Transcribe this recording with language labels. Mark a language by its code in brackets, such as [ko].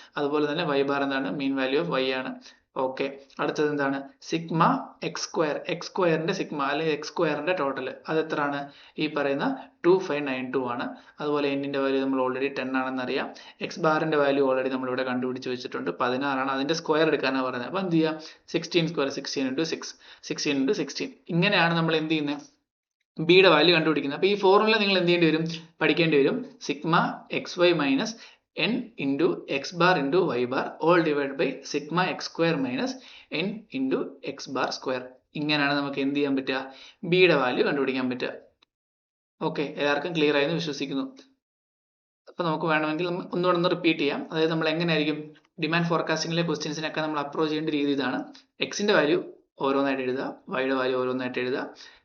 [ml] അതുപോലെ തന്നെ Y bar എന്താണ്? മീൻ വാല്യൂ ഓഫ് വൈ ആണ്. ഓക്കെ, അടുത്തത് എന്താണ്? [en] Sigma x square. [ml] എക്സ് സ്ക്വയറിന്റെ സിഗ്മ അല്ലെങ്കിൽ എക്സ് സ്ക്വയറിന്റെ ടോട്ടൽ അത് എത്രയാണ്? ഈ പറയുന്ന 2592 ആണ്. അതുപോലെ എന്നിന്റെ വാല്യൂ നമ്മൾ ഓൾറെഡി 10 ആണെന്ന് അറിയാം. എക്സ് ബാറിന്റെ വാല്യൂ ഓൾറെഡി നമ്മൾ ഇവിടെ കണ്ടുപിടിച്ച് വെച്ചിട്ടുണ്ട്, 16 ആണ്. അതിന്റെ സ്ക്വയർ എടുക്കാനാണ് പറയുന്നത്. അപ്പൊ എന്ത് ചെയ്യാം? [en] 16 square 16 into 6 16 into 16. [ml] ഇങ്ങനെയാണ് നമ്മൾ എന്ത് ചെയ്യുന്നത്? ബിയുടെ വാല്യൂ കണ്ടുപിടിക്കുന്നത്. അപ്പൊ ഈ ഫോർമുല നിങ്ങൾ എന്ത് ചെയ്യേണ്ടി വരും? പഠിക്കേണ്ടി വരും. [en] Sigma x y minus n into x bar into y bar all divided by sigma x square minus n into x bar square. [ml] ഇങ്ങനെയാണ് നമുക്ക് എന്ത് ചെയ്യാൻ പറ്റുക? ബിയുടെ വാല്യൂ കണ്ടുപിടിക്കാൻ പറ്റുക. ഓക്കെ, എല്ലാവർക്കും ക്ലിയർ ആയെന്ന് വിശ്വസിക്കുന്നു. അപ്പൊ നമുക്ക് വേണമെങ്കിൽ ഒന്നുകൂടെ ഒന്ന് റിപ്പീറ്റ് ചെയ്യാം. അതായത് നമ്മൾ എങ്ങനെയായിരിക്കും ഡിമാൻഡ് ഫോർകാസ്റ്റിംഗിലെ ക്വസ്റ്റ്യൻസിനൊക്കെ നമ്മൾ അപ്രോച്ച് ചെയ്യേണ്ട രീതി ഇതാണ്. എക്സിന്റെ വാല്യൂ ഓരോന്നായിട്ട് എഴുതുക, വൈയുടെ വാല്യൂ ഓരോന്നായിട്ട് എഴുതുക.